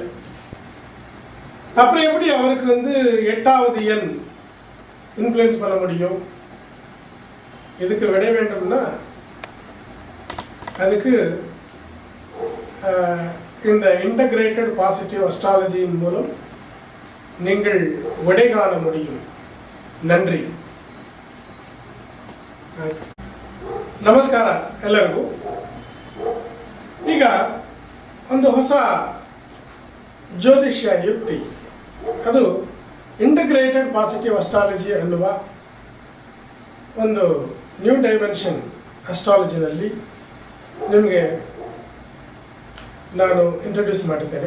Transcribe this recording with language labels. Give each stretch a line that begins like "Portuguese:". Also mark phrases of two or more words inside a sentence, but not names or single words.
Tamil: அப்புறம் எப்படி அவருக்கு 8வது எண் இன்ஃப்ளூயன்ஸ் பண்ண முடியும்? இதுக்கு விட வேண்டும்னா அதுக்கு இந்த
English: integrated positive
Tamil: அஸ்ட்ராலஜியின் மூலம் நீங்கள் விடை காண முடியும். நன்றி.
Kannada: ನಮಸ್ಕಾರ ಎಲ್ಲರಿಗೂ. ಈಗ ಒಂದು ಹೊಸ ಜ್ಯೋತಿಷ್ಯ ಯುಕ್ತಿ, ಅದು
English: integrated positive astrology
Kannada: ಅನ್ನುವ ಒಂದು
English: new dimension
Kannada: ಅಸ್ಟ್ರಾಲಜಿನಲ್ಲಿ ನಿಮಗೆ ನಾನು ಇಂಟ್ರೊಡ್ಯೂಸ್ ಮಾಡುತ್ತೇನೆ.